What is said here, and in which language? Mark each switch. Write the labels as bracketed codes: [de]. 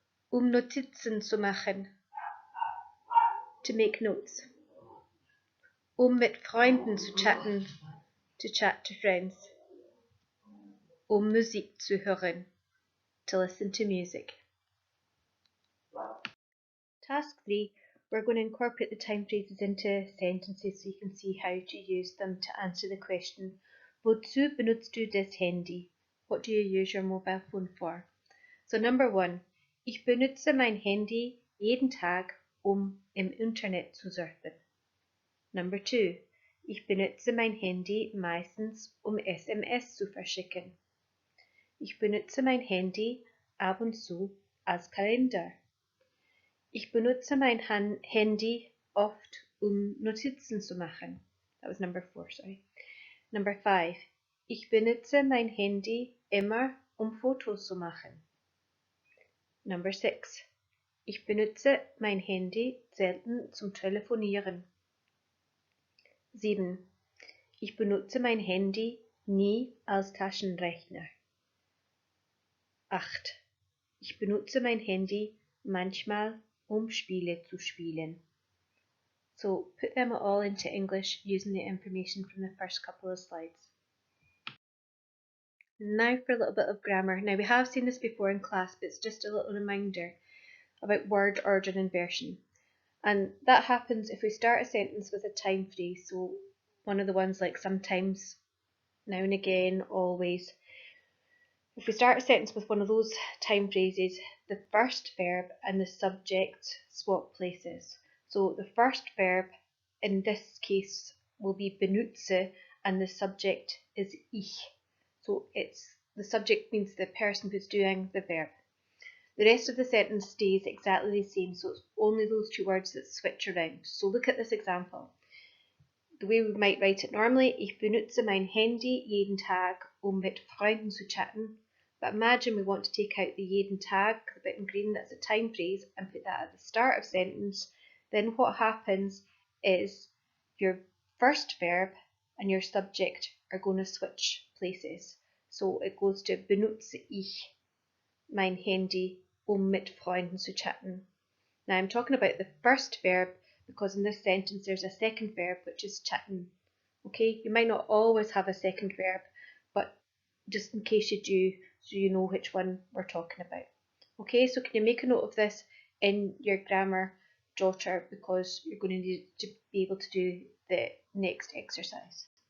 [de] Notizen zu machen, [en] to make notes, [de] mit Freunden zu chatten, [en] to chat to friends, [de] Musik zu hören, [en] to listen to music. Task 3, we're going to incorporate the time phrases into sentences so you can see how to use them to answer the question, [de] Wozu benutzt du das Handy? [en] What do you use your mobile phone for? So number 1, [de] Ich benutze mein Handy jeden Tag, im Internet zu surfen. [en] Number 2, [de] ich benutze mein Handy meistens, SMS zu verschicken. Ich benutze mein Handy ab und zu als Kalender. Ich benutze mein Handy oft, Notizen zu machen. [en] That was number 4, sorry. Number 5, [de] ich benutze mein Handy immer, Fotos zu machen. [en] Number 6, [de] ich benutze mein Handy selten zum Telefonieren. 7. Ich benutze mein Handy nie als Taschenrechner. 8. Ich benutze mein Handy manchmal, Spiele zu spielen. [en] So put them all into English using the information from the first couple of slides. Now for a little bit of grammar. Now we have seen this before in class, but it's just a little reminder about word order and inversion. And that happens if we start a sentence with a time phrase, so one of the ones like sometimes, now and again, always. If we start a sentence with one of those time phrases, the first verb and the subject swap places. So the first verb in this case will be benutze and the subject is ich. So the subject means the person who's doing the verb. The rest of the sentence stays exactly the same, so it's only those two words that switch around. So look at this example. The way we might write it normally, [de] ich benutze mein Handy jeden Tag, mit Freunden zu chatten. [en] But imagine we want to take out the [de] jeden Tag, [en] the bit in green, that's a time phrase, and put that at the start of sentence. Then what happens is your first verb and your subject are going to switch places. So it goes to [de] benutze ich mein Handy, mit Freunden zu chatten. [en] Now I'm talking about the first verb because in this sentence there's a second verb which is chatten. Okay, you might not always have a second verb, but just in case you do, so you know which one we're talking about. Okay, so can you make a note of this in your grammar jotter, because you're going to need to be able to do the next exercise.